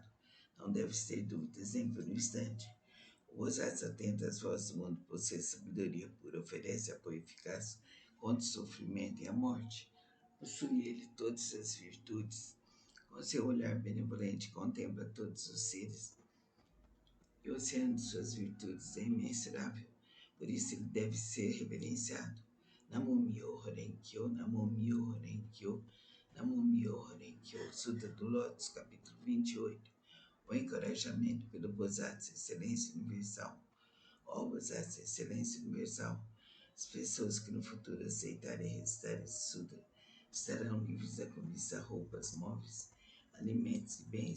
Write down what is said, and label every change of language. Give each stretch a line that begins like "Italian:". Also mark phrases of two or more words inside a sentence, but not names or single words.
Portuguese: Não deve ter dúvidas nem por um instante. O Osasco atenta às vozes do mundo, possui sabedoria pura, oferece apoio eficaz contra o sofrimento e a morte. Possui ele todas as virtudes. Com seu olhar benevolente contempla todos os seres. E o oceano de suas virtudes é imensurável. Por isso ele deve ser reverenciado.
Japanese: 南無妙法蓮経、南無妙法蓮経、南無妙法蓮経.
Portuguese: Sutta do Lótus, capítulo 28. O encorajamento pelo Bosatsu, excelência universal. Ó Bosatsu, excelência universal. As pessoas que no futuro aceitarem e recitarem esse Sutra estarão livres da cobiça, roupas, móveis, alimentos e bens.